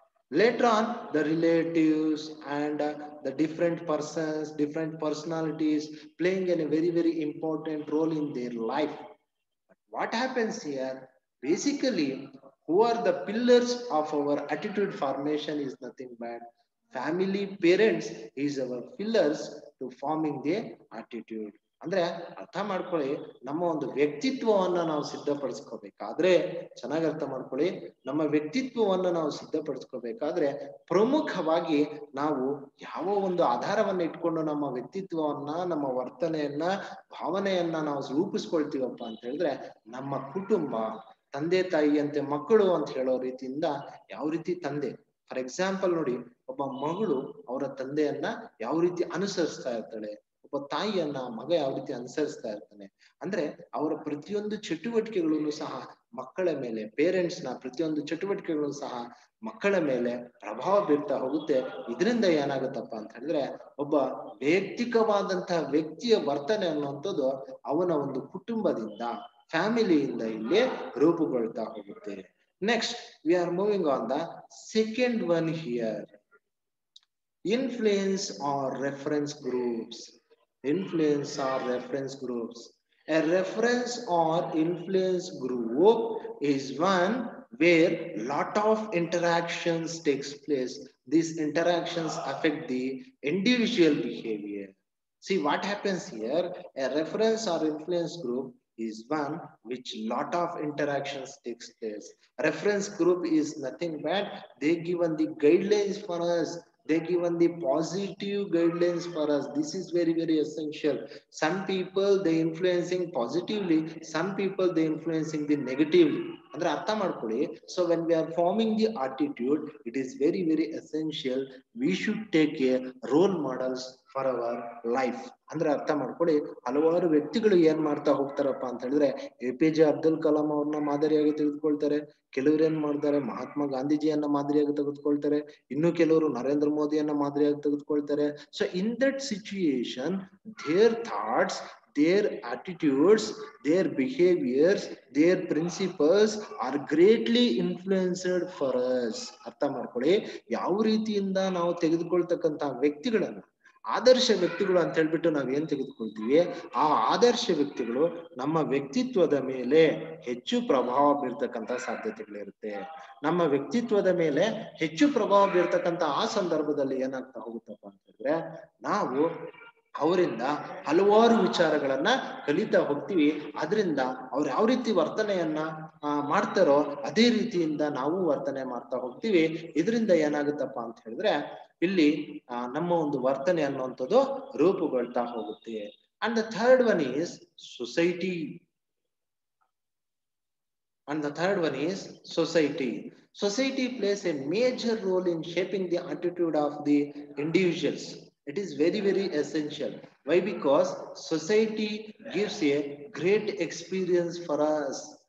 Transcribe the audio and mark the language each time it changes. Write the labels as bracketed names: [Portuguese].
[English] Later on, the relatives and the different persons, different personalities playing a very, very important role in their life. But what happens here? Basically, who are the pillars of our attitude formation is nothing but family, parents is our pillars to forming the attitude. [Kannada] ಅಂದ್ರೆ ಅರ್ಥ ಮಾಡ್ಕೊಳ್ಳಿ, ನಮ್ಮ ಒಂದು ವ್ಯಕ್ತಿತ್ವವನ್ನ ನಾವು ಸಿದ್ಧಪಡಿಸ್ಕೋಬೇಕಾದ್ರೆ, ಚೆನ್ನಾಗಿ ಅರ್ಥ ಮಾಡ್ಕೊಳ್ಳಿ, ನಮ್ಮ ವ್ಯಕ್ತಿತ್ವವನ್ನ ನಾವು ಸಿದ್ಧಪಡಿಸ್ಕೋಬೇಕಾದ್ರೆ ಪ್ರಮುಖವಾಗಿ ನಾವು ಯಾವ ಒಂದು ಆಧಾರವನ್ನ ಇಟ್ಕೊಂಡು ನಮ್ಮ ವ್ಯಕ್ತಿತ್ವವನ್ನ, ನಮ್ಮ ವರ್ತನೆಯನ್ನ, ಭಾವನೆಯನ್ನ ನಾವು ರೂಪಿಸ್ಕೊಳ್ತೀವಪ್ಪ ಅಂತ ಹೇಳಿದ್ರೆ ನಮ್ಮ ಕುಟುಂಬ, ತಂದೆ ತಾಯಿಯಂತೆ ಮಕ್ಕಳು ಅಂತ ಹೇಳೋ ರೀತಿಯಿಂದ. ಯಾವ ರೀತಿ ತಂದೆ, [English] for example [Kannada] ನೋಡಿ, ಒಬ್ಬ ಮಗಳು ಅವರ ತಂದೆಯನ್ನ ಯಾವ ರೀತಿ ಅನುಸರಿಸ್ತಾ ಇರ್ತಾಳೆ, ಒಬ್ಬ ತಾಯಿಯನ್ನ ಮಗ ಯಾವ ರೀತಿ ಅನುಸರಿಸ್ತಾ ಇರ್ತಾನೆ. ಅಂದ್ರೆ ಅವರ ಪ್ರತಿಯೊಂದು ಚಟುವಟಿಕೆಗಳನ್ನು ಸಹ ಮಕ್ಕಳ ಮೇಲೆ, ಪೇರೆಂಟ್ಸ್ ನ ಪ್ರತಿಯೊಂದು ಚಟುವಟಿಕೆಗಳು ಸಹ ಮಕ್ಕಳ ಮೇಲೆ ಪ್ರಭಾವ ಬೀರ್ತಾ ಹೋಗುತ್ತೆ. ಇದರಿಂದ ಏನಾಗುತ್ತಪ್ಪ ಅಂತ ಹೇಳಿದ್ರೆ ಒಬ್ಬ ವೈಯಕ್ತಿಕವಾದಂತಹ ವ್ಯಕ್ತಿಯ ವರ್ತನೆ ಅನ್ನುವಂಥದ್ದು ಅವನ ಒಂದು ಕುಟುಂಬದಿಂದ, ಫ್ಯಾಮಿಲಿಯಿಂದ ಇಲ್ಲಿ ರೂಪುಗೊಳ್ತಾ ಹೋಗುತ್ತೆ. [English] Next, we are moving on the second one here. Influence or reference groups. Influence or reference groups. A reference or influence group is one where lot of interactions takes place. These interactions affect the individual behavior. See what happens here. A reference or influence group is one which lot of interactions takes place. Reference group is nothing but they given the guidelines for us, they given the positive guidelines for us. This is very, very essential. Some people they influencing positively, some people they influencing the negatively. [Kannada] ಅಂದ್ರೆ ಅರ್ಥ ಮಾಡ್ಕೊಳ್ಳಿ. [English] So when we are forming the attitude, it is very, very essential we should take a role models for our life. [Kannada] ಅಂದ್ರೆ ಅರ್ಥ ಮಾಡ್ಕೊಳ್ಳಿ, ಹಲವಾರು ವ್ಯಕ್ತಿಗಳು ಏನ್ ಮಾಡ್ತಾ ಹೋಗ್ತಾರಪ್ಪ ಅಂತ ಹೇಳಿದ್ರೆ APJ ಅಬ್ದುಲ್ ಕಲಾಂ ಅವ್ರನ್ನ ಮಾದರಿಯಾಗಿ ತೆಗೆದುಕೊಳ್ತಾರೆ. ಕೆಲವರು ಏನ್ ಮಾಡ್ತಾರೆ, ಮಹಾತ್ಮ ಗಾಂಧೀಜಿಯನ್ನ ಮಾದರಿಯಾಗಿ ತೆಗೆದುಕೊಳ್ತಾರೆ. ಇನ್ನು ಕೆಲವರು ನರೇಂದ್ರ ಮೋದಿಯನ್ನ ಮಾದರಿಯಾಗಿ ತೆಗೆದುಕೊಳ್ತಾರೆ. [English] So in that situation their thoughts, their attitudes, their behaviors, their principles are greatly influenced for us. [Kannada] ಅರ್ಥ ಮಾಡ್ಕೊಳ್ಳಿ, ಯಾವ ರೀತಿಯಿಂದ ನಾವು ತೆಗೆದುಕೊಳ್ತಕ್ಕಂತ ವ್ಯಕ್ತಿಗಳನ್ನ ಆದರ್ಶ ವ್ಯಕ್ತಿಗಳು ಅಂತ ಹೇಳ್ಬಿಟ್ಟು ನಾವ್ ಏನ್ ತೆಗೆದುಕೊಳ್ತೀವಿ, ಆ ಆದರ್ಶ ವ್ಯಕ್ತಿಗಳು ನಮ್ಮ ವ್ಯಕ್ತಿತ್ವದ ಮೇಲೆ ಹೆಚ್ಚು ಪ್ರಭಾವ ಬೀರ್ತಕ್ಕಂತ ಸಾಧ್ಯತೆಗಳಿರುತ್ತೆ. ನಮ್ಮ ವ್ಯಕ್ತಿತ್ವದ ಮೇಲೆ ಹೆಚ್ಚು ಪ್ರಭಾವ ಬೀರ್ತಕ್ಕಂತ ಆ ಸಂದರ್ಭದಲ್ಲಿ ಏನಾಗ್ತಾ ಹೋಗುತ್ತಪ್ಪ ಅಂತ ಹೇಳಿದ್ರೆ ನಾವು ಅವರಿಂದ ಹಲವಾರು ವಿಚಾರಗಳನ್ನ ಕಲಿತಾ ಹೋಗ್ತೀವಿ. ಅದರಿಂದ ಅವ್ರು ಯಾವ ರೀತಿ ವರ್ತನೆಯನ್ನ ಮಾಡ್ತಾರೋ ಅದೇ ರೀತಿಯಿಂದ ನಾವು ವರ್ತನೆ ಮಾಡ್ತಾ ಹೋಗ್ತೀವಿ. ಇದರಿಂದ ಏನಾಗುತ್ತಪ್ಪ ಅಂತ ಹೇಳಿದ್ರೆ ಇಲ್ಲಿ ನಮ್ಮ ಒಂದು ವರ್ತನೆ ಅನ್ನುವಂಥದ್ದು ರೂಪುಗೊಳ್ತಾ ಹೋಗುತ್ತೆ. [English] And the third one is society. And the third one is society. Society plays a major role in shaping the attitude of the individuals. It is very, very essential. Why? Because society gives a great experience for us.